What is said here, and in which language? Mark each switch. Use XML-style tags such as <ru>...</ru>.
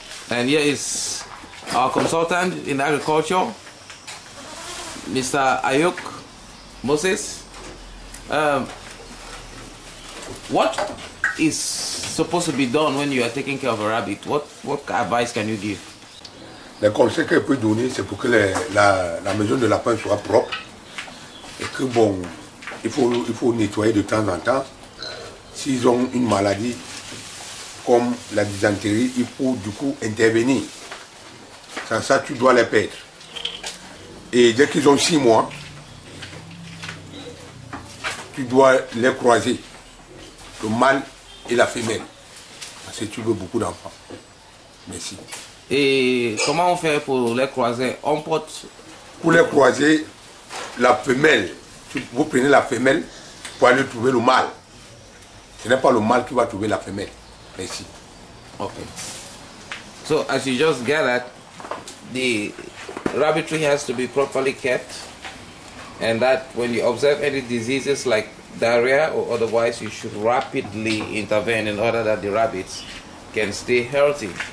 <en>And here is our consultant in agriculture, Mr. Ayuk Moses. What is supposed to be done when you are taking care of a rabbit? What advice can you give?</en> <fr>Les conseils qu'elle peut donner, c'est pour que la maison de lapin soit propre et que bon, il faut nettoyer de temps en temps. S'ils ont une maladie comme la dysenterie, il faut du coup intervenir. Sans ça, tu dois les perdre. Et dès qu'ils ont 6 mois, tu dois les croiser, le mâle et la femelle, parce que tu veux beaucoup d'enfants. Merci. Et comment on fait pour les croiser? On porte... Pour les croiser, la femelle, vous prenez la femelle pour aller trouver le mâle. Ce n'est pas le mâle qui va trouver la femelle. Merci. Okay.</fr> <en>So as you just gathered, the rabbitry has to be properly kept, and that when you observe any diseases like diarrhea or otherwise, you should rapidly intervene in order that the rabbits can stay healthy.</en>